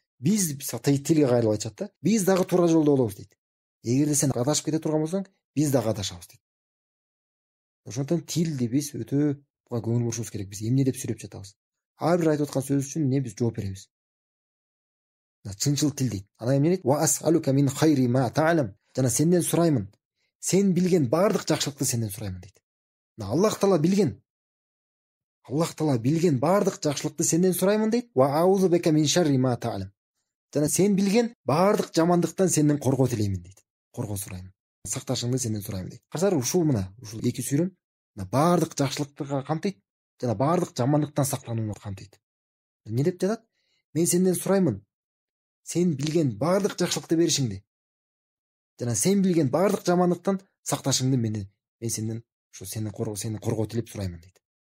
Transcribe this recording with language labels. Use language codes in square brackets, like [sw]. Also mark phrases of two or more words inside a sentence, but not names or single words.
[ky] Биз тилге кайрылып айтышат да. Биз дагы туура жолдо болобуз дейт. Эгерде сен адашып кете турган болсоң, биз дагы адашабыз дейт. Ошондон тилди биз өтө буга көңүл бурушубуз керек. Биз эмне деп сүйлөп жатабыз? Ар бир айтып аткан сөз үчүн эмне биз жооп беребиз? Чынчыл тил дейт. Анан эмне дейт? [ar] وأسألك من خير ما تعلم. [ky] Жана сенден сураймын. Сен билген баардык жакшылыкты сенден сураймын дейт. Аллах Таала билген. Аллах Таала билген баардык жакшылыкты сенден сураймын дейт. [ar] وأعوذ بك من شر ما تعلم. [ky] Жана сен билген баардык жамандыктан сенден коргоо тилеймин дейт. Коргоо сураймын. Сакташыңды сенден сураймын дейт. Карасаңар, ушул эки сүрөм баардык жакшылыкты камтыйт, жана баардык жамандыктан сактанууну камтыйт. Эмне деп жатат? Мен сенден сураймын. Сен билген баардык жакшылыкты беришиңди. Жана сен билген баардык жамандыктан сакташыңды мен сенден сени коргоо тилеп сураймын дейт.